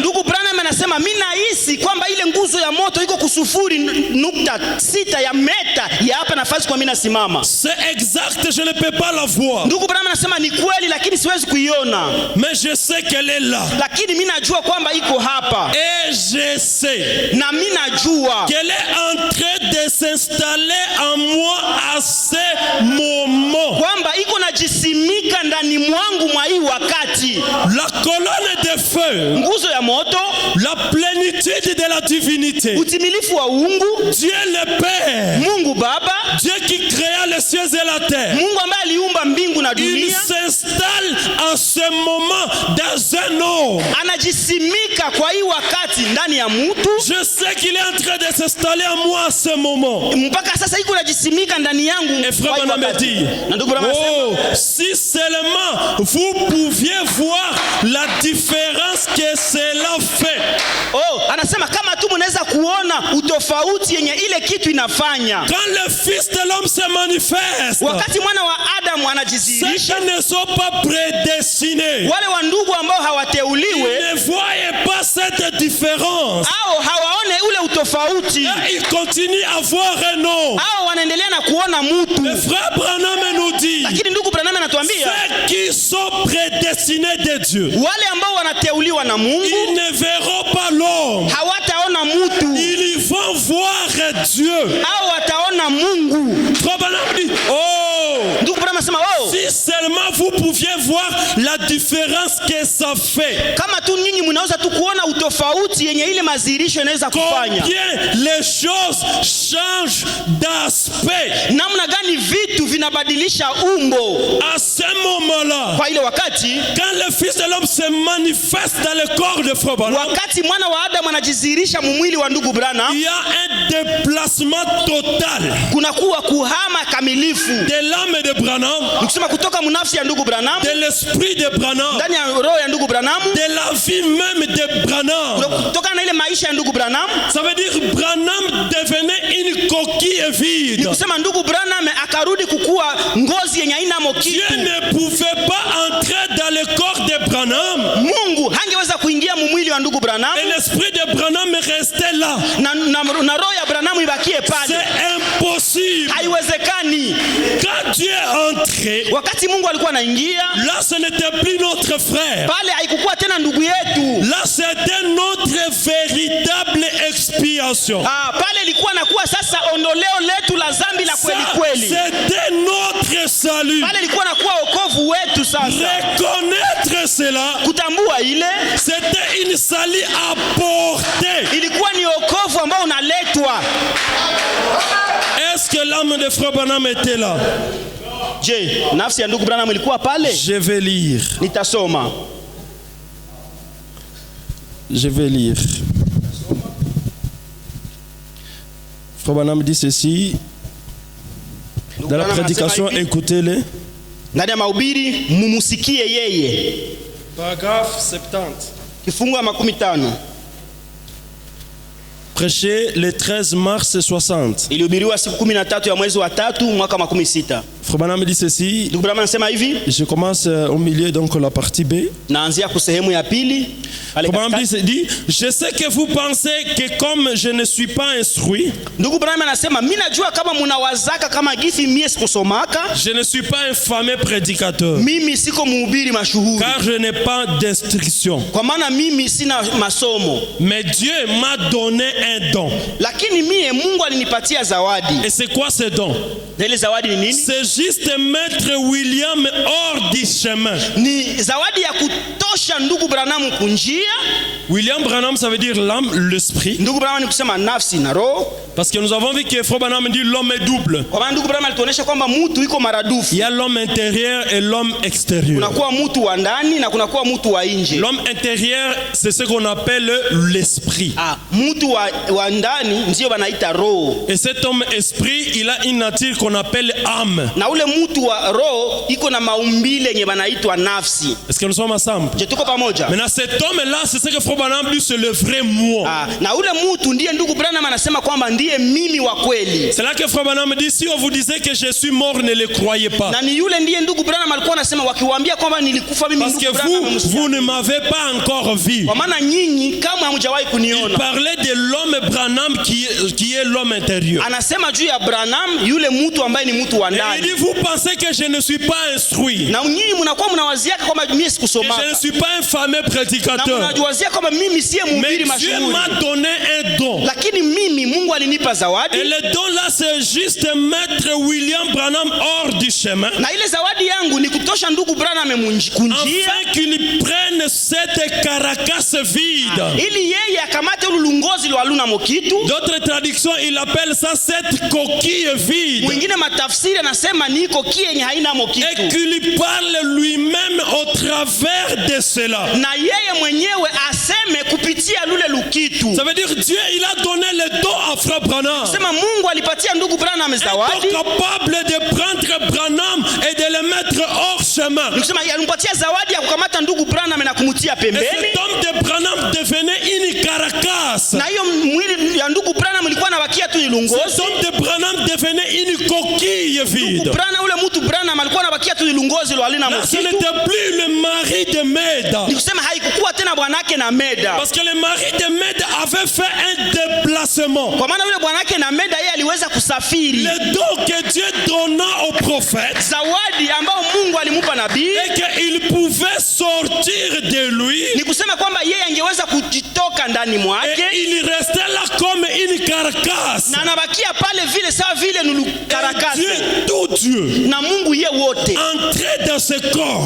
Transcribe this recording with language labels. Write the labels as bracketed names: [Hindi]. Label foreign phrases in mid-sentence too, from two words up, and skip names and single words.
[Swahili] Ndugu Branham anasema mimi nahisi kwamba ile nguzo ya moto iko kusufuri nukta sita ya meta ya hapa nafasi kwa mimi nasimama. [French] C'est exact, je ne peux pas la voir. [Swahili] Ndugu Branham anasema ni kweli, lakini siwezi kuiona, [French] Mais je sais qu'elle est là. [Swahili] lakini mimi najua kwamba iko hapa, [French] Et je sais [Swahili] na mimi najua [French] qu'elle est en train de s'installer en moi à ce moment. [Swahili] kwamba iko najisimika ndani mwangu mwa hii wakati. [French] La colonne de feu, [Swahili] Nguzo ya moto, [French] la plénitude de la divinité. [Swahili] utimilifu wa uungu, [French] Dieu le Père, [Swahili] Mungu Baba, [French] Dieu qui créa les cieux et la terre. [Swahili] Mungu ambaye aliumba mbingu na [French] Il [Swahili] dunia, [French] s'installe en ce moment dans un homme. [Swahili] anajisimika kwa hii wakati ndani ya mtu. [French] Je sais qu'il est en train de s'installer en moi à ce moment. [Swahili] Mpaka sasa iko najisimika ndani yangu. [French] Et frère [Swahili] kwa hii [French] Branham me [Swahili] wakati. [French] dit, [Swahili] Na ndugu Branham anasema, [French] oh, si seulement vous pouviez voir la différence que cela fait. [Swahili] oh, anasema kama tu mnaweza kuona utofauti yenye ile kitu inafanya. [French] Quand le Fils de l'homme se manifeste, [Swahili] Wakati mwana wa Adamu [French] ceux [Swahili] anajidhihirisha, [French] qui ne sont pas prédestinés [Swahili] wale wa ndugu ambao hawateuliwe [French] ne voient pas cette différence. [Swahili] au hawaone ule utofauti, [French] Et ils continuent à voir un homme. [Swahili] au wanaendelea na kuona mtu. [French] Le frère Branham nous dit, [Swahili] Lakini ndugu Branham anatuambia [French] ceux qui sont prédestinés de Dieu, [Swahili] wale ambao wanateuliwa na Mungu [French] ils ne verront pas l'homme. [Swahili] hawataona mtu [French] Ils vont voir Dieu. [Swahili] au wataona Mungu. [French] Frère Branham dit, oh, [Swahili] Ndugu Branham anasema oh, [French] si seulement vous pouviez voir la différence que ça fait. [Swahili] kama tu nyinyi mnaweza tu kuona utofauti yenye ile mazirisho inaweza kufanya, [French] Combien les choses changent d'aspect. [Swahili] namna gani vitu vinabadilisha umbo. [French] À ce moment-là, [Swahili] Kwa ile wakati, [French] quand le Fils de l'homme se manifeste dans le corps de Frère Branham, [Swahili] wakati mwana wa Adamu anajizihirisha mumwili wa ndugu Branham, [French] il y a un déplacement total [Swahili] kunakuwa kuhama kamilifu, [French] de l'âme de Branham, [Swahili] nikusema kutoka munafsi ya ndugu Branham [French] de l'esprit de Branham, [Swahili] ndani ya roho ya ndugu Branham, [French] de la vie même de Branham. [Swahili] kutoka na ile maisha ya ndugu Branham. [French] Ça veut dire que Branham devenait une coquille [Swahili] Ni [French] vide. [Swahili] kusema ndugu Branham akarudi kukua ngozi yenye haina [French] Dieu [Swahili] kitu. [French] ne pouvait pas entrer dans le corps de Branham. [Swahili] Mungu hangeweza kuingia mumwili wa ndugu Branham [French] Et l'esprit de Branham restait là. [Swahili] na roho ya Branham ibakie pale. [French] C'est impossible. [Swahili] Haiwezekani. [French] Quand Dieu est entré, [Swahili] Wakati Mungu alikuwa anaingia [French] là ce n'était plus notre frère. [Swahili] pale, haikukuwa tena ndugu yetu. [French] Là c'était notre véritable expiation. [Swahili] Pale ilikuwa nakuwa sasa ondoleo letu la zambi la kweli [French] Ça, [Swahili] kweli. [French] c'était notre salut. [Swahili] Pale ilikuwa nakuwa wokovu wetu. Sasa [French] Reconnaître cela, [Swahili] kutambua ile [French] c'était une salut apportée. [Swahili] ilikuwa ni wokovu ambao unaletwa. [French] Est-ce que l'âme de Frère Branham était là? [Swahili] Je, nafsi ya ndugu Branham ilikuwa pale? [French] Je vais lire. [Swahili] Nitasoma. [French] Je vais lire. Frère Branham dit ceci. Dans la prédication, écoutez-le. [Swahili] Ndani ya mahubiri mumusikie yeye. [French] Paragraphe 70. [Swahili] Kifungu ya 15. [French] Prêché le 13 mars 60. [Swahili] Ilihubiriwa siku 13 ya mwezi wa 3 mwaka 16. [French] Frère Branham dit ceci. [Swahili] Ndugu Branham anasema hivi. [French] Je commence au milieu, donc la partie B. [Swahili] Naanzia kwa sehemu ya pili. [French] Frère Branham dit, je sais que vous pensez que comme je ne suis pas instruit, [Swahili] ndugu Branham anasema mimi najua kama mnawazaka kama gifi mie sikusomaka. [French] Je ne suis pas un fameux prédicateur. [Swahili] Mimi siko mhubiri mashuhuri. [French] Car je n'ai pas d'instruction. [Swahili] Kwa maana mimi sina masomo. [French] Mais Dieu m'a donné un don. [Swahili] Lakini mie Mungu alinipatia zawadi. [French] Et c'est quoi ce don? [Swahili] Ile zawadi ni nini? [French] C'est juste mettre William hors du chemin. [Swahili] Ni zawadi ya kutosha ndugu Branham kunjia. [French] William Branham, ça veut dire l'âme, l'esprit. [Swahili] Ndugu Branham ni kusema nafsi na roho. [French] Parce que nous avons vu que Frère Branham dit l'homme est double. [Swahili] Kwa maana ndugu Branham alituonesha kwamba mtu iko maradufu. [French] Il y a l'homme intérieur et l'homme extérieur. [Swahili] Kunakuwa mtu wa ndani na kunakuwa mtu wa nje. [French] L'homme intérieur, c'est ce qu'on appelle l'esprit. [Swahili] Mtu wa ndani ndio wanaita roho. [French] Et cet homme esprit, il a une nature qu'on appelle âme. [Swahili] Na ule mtu wa roho iko na maumbile yenye wanaitwa nafsi. [French] Est-ce que nous sommes ensemble? [Swahili] Je tuko pamoja. [French] Maintenant cet homme-là, c'est ce que Frère Branham dit, c'est le vrai moi. [Swahili] Na ule mtu ndiye ndugu Branham anasema kwamba ndiye mimi wa kweli. [French] C'est là que Frère Branham dit, si on vous disait que je suis mort, ne le croyez pas. [Swahili] Na ni yule ndiye ndugu Branham alikuwa anasema wakiwaambia kwamba nilikufa mimi ndugu Branham. [French] Parce que vous ne m'avez pas encore vu. [Swahili] Kwa maana nyinyi kama hamjawahi kuniona. [French] Il parlait de l'homme Branham qui est l'homme intérieur. [Swahili] Anasema juu ya Branham yule mtu ambaye ni mtu wa ndani. [French] Il dit, vous pensez que je ne suis pas instruit. [Swahili] Na nyinyi mnakuwa mnawazia kwamba mimi sikusoma. [French] Je ne suis pas un fameux prédicateur. [Swahili] Na mnawazia kwamba mimi siye mhubiri mashuhuri. [French] Dieu m'a donné un don. [Swahili] Lakini mimi Mungu alinipa zawadi. [French] Et le don là c'est juste mettre William Branham hors du chemin. [Swahili] Na ile zawadi yangu ni kutosha ndugu Branham kunjia. [French] Afin qu'il prenne cette carcasse vide. [Swahili] Ili yeye akamate ulungozi lwa luna mokitu. [French] D'autres traductions il appelle ça cette coquille vide. [Swahili] Mwingine matafsiri anasema ni coquille yenye haina mokitu. [French] Et qu'il parle lui-même au travers de cela. [Swahili] Na yeye mwenyewe aseme kupitia lule lukitu. [French] Ça veut dire Dieu il a donné le don à Frère Branham. [Swahili] Sema Mungu alipatia ndugu Branham zawadi. [French] Capable de prendre Branham et de le mettre hors chemin. [Swahili] Nikisema alimpatia zawadi ya kukamata ndugu Branham na kumtia pembeni. [French] Et cet homme de Branham devenait une carcasse. [Swahili] Na hiyo mwili ya ndugu Branham ilikuwa inabakia tu ilungozi. [French] Cet homme de Branham devenait une coquille vide. [Swahili] Ndugu Branham ule mtu Branham alikuwa anabakia tu ilungozi lo alina mokitu. [French] Ce n'était plus le mari de Meda. [Swahili] Nikusema haikukuwa tena bwanake na Meda. [French] Parce que le mari de Meda avait fait un déplacement. [Swahili] Kwa maana yule bwanake na Meda yeye aliweza kusafiri. [French] Le don que Dieu donna au prophète. [Swahili] Zawadi ambao Mungu alimupa nabii. [French] Et qu'il pouvait sortir de lui. [Swahili] Ni kusema kwamba yeye angeweza kujitoka ndani mwake. [French] Et il restait là comme une carcasse. [Swahili] Na anabakia pale vile sawa vile nulu karakasi. [French] Dieu, tout Dieu. [Swahili] Na Mungu yeye wote. [French] Entrait dans ce corps.